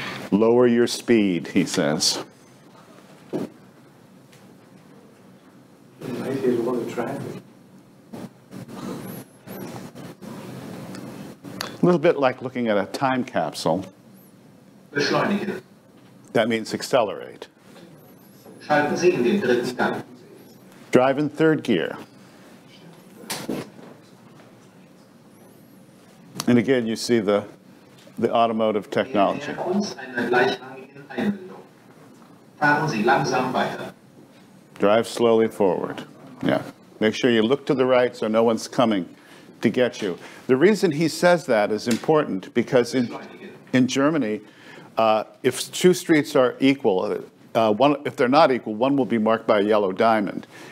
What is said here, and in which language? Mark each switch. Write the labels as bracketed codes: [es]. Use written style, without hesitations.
[en] Lower your speed, he says. Right here's a lot of traffic. little bit like looking at a time capsule. [de] Beschleunigen. [en] That means accelerate. [de] Schalten Sie in den dritten Gang. [en] Drive in third gear. And again, you see the automotive technology. [de] Nähern uns einer gleichrangigen Einbindung. Fahren Sie langsam weiter. [en] Drive slowly forward. Yeah. Make sure you look to the right so no one's coming to get you. The reason he says that is important because in Germany, if two streets are equal, if they're not equal, one will be marked by a yellow diamond.